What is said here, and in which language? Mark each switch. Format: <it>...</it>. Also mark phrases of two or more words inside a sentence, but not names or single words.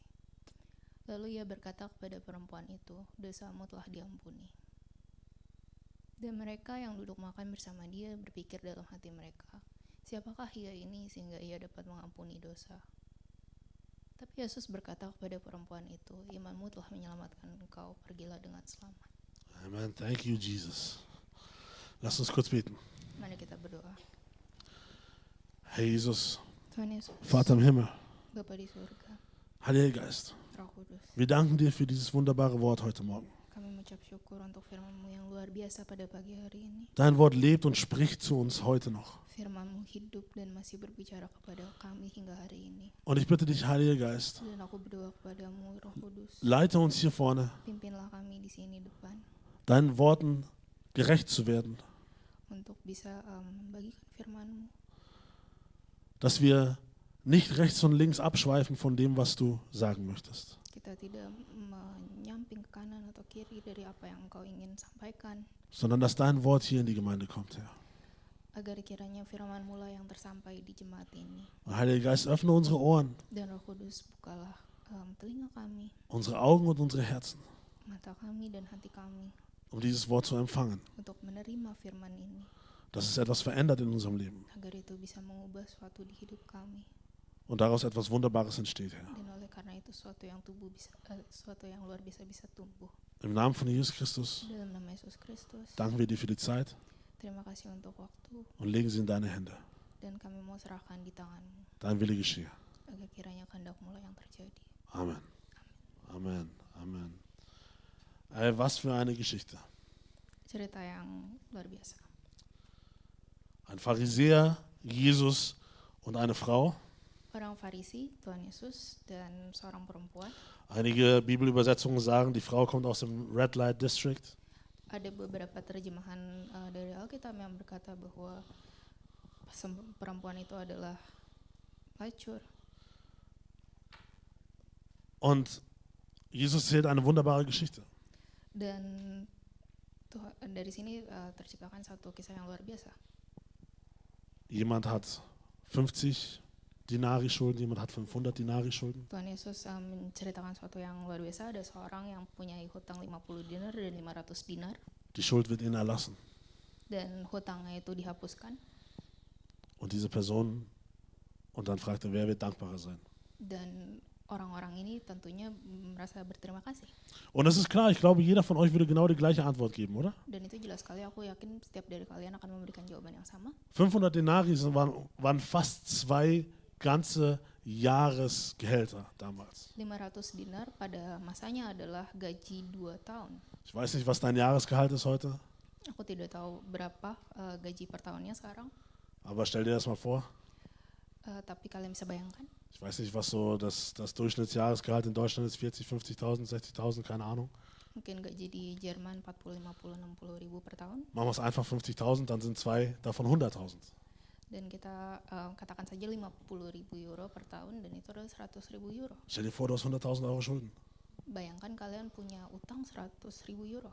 <id>Lalu ia berkata kepada perempuan itu, "Dosamu telah diampuni." Dan mereka yang duduk makan bersama dia berpikir dalam hati mereka, "Siapakah ia ini sehingga ia dapat mengampuni dosa?" Tapi Yesus berkata kepada perempuan itu, "Imanmu telah menyelamatkan engkau, pergilah dengan selamat."</id> <en>Amen. Thank you,</en> <de>Jesus. Lass uns kurz beten.</de> <id>Mari kita berdoa.</id> <de>Herr Jesus,</de> <id>Tuhan Yesus,</id> <de>Vater im Himmel,</de> <id>Bapa di surga,</id> <de>Heiliger Geist,</de> <id>Roh Kudus,</id> <de>wir danken dir für dieses wunderbare Wort heute Morgen.</de> <id>kami mengucap syukur untuk firman-Mu yang luar biasa pada pagi hari ini.</id> <de>Dein Wort lebt und spricht zu uns heute noch.</de> <id>Firman-Mu hidup dan masih berbicara kepada kami hingga hari ini.</id> <de>Und ich bitte dich, Heiliger Geist,</de> <id>Dan aku berdoa kepadamu, Roh Kudus,</id> <de>leite uns hier vorne,</de> <id>pimpinlah kami di sini depan</id> <de>deinen Worten gerecht zu werden,</de> <id>untuk bisa membagikan firman-Mu,</id> <de>dass wir nicht rechts und links abschweifen von dem, was du sagen möchtest.</de> <id>kita tidak menyamping ke kanan atau kiri dari apa yang Engkau ingin sampaikan,</id> <de>Sondern dass dein Wort hier in die Gemeinde kommt, Herr.</de> <id>agar kiranya firman-Mu lah yang tersampai di jemaat ini.</id> <de>Und Heiliger Geist, öffne unsere Ohren,</de> <id>Dan Roh Kudus, bukalah telinga kami,</id> <de>unsere Augen und unsere Herzen,</de> <id>mata kami dan hati kami</id> <de>um dieses Wort zu empfangen,</de> <id>untuk menerima firman ini,</id> <de>dass es etwas verändert in unserem Leben</de> <id>agar itu bisa mengubah sesuatu di hidup kami.</id> <de>und daraus etwas Wunderbares entsteht, Herr.</de> <id>Dan oleh karena itu sesuatu yang luar biasa bisa tumbuh.</id> <de>Im Namen von Jesus Christus</de> <id>Dalam nama Yesus Kristus,</id> <de>danken wir dir für die Zeit</de> <id>terima kasih untuk waktu.</id> <de>und legen sie in deine Hände.</de> <id>Dan kami mau serahkan di tangan-Mu,</id> <de>Dein Wille geschehe.</de> <id>agar kiranya kehendak-Mu lah yang terjadi. Amen. Amen. Amen.</id> <de>Ey, was für eine Geschichte.</de> <id>Cerita yang luar biasa.</id> <de>Ein Pharisäer, Jesus und eine Frau.</de> <id>Orang Farisi, Tuhan Yesus, dan seorang perempuan.</id> <de>Einige Bibelübersetzungen sagen, die Frau kommt aus dem</de> <en>Red Light District.</en> <id>Ada beberapa terjemahan dari Alkitab yang berkata bahwa perempuan itu adalah pelacur.</id> <de>Und Jesus erzählt eine wunderbare Geschichte.</de> <id>Dan dari sini terciptakan satu kisah yang luar biasa.</id> <de>Jemand hat 50 Dinari Schulden, jemand hat 500 Dinari Schulden.</de> <id>Tuhan Yesus menceritakan sesuatu yang luar biasa. Ada seorang yang punya hutang 50 dinar dan 500 dinar.</id> <de>Die Schuld wird ihnen erlassen.</de> <id>Dan hutangnya itu dihapuskan.</id> <de>Und diese Person, und dann fragt er, wer wird dankbarer sein?</de> <id>Dan orang-orang ini tentunya merasa berterima kasih.</id> <de>Und es ist klar, ich glaube, jeder von euch würde genau die gleiche Antwort geben, oder?</de> <id>Dan itu jelas sekali, aku yakin setiap dari kalian akan memberikan jawaban yang sama.</id> <de>500 Denari waren fast 2 ganze Jahresgehälter damals.</de> <id>500 dinar pada masanya adalah gaji 2 tahun.</id> <de>Ich weiß nicht, was dein Jahresgehalt ist heute,</de> <id>Aku tidak tahu berapa gaji per tahunnya sekarang,</id> <de>aber stell dir das mal vor.</de> <id>tapi kalian bisa bayangkan.</id> <de>Ich weiß nicht, was so das Durchschnittsjahresgehalt in Deutschland ist, 40, 50.000, 60.000, keine Ahnung.</de> <id>Mungkin gaji di Jerman 40, 50, 60 ribu per tahun.</id> <de>Machen wir es einfach 50.000, dann sind 2 davon 100.000.</de> <id>Dan kita katakan saja 50 ribu euro per tahun, dan itu adalah 100 ribu euro.</id> <de>Stell dir vor, du hast 100.000 Euro Schulden.</de> <id>Bayangkan kalian punya utang 100 ribu euro.</id>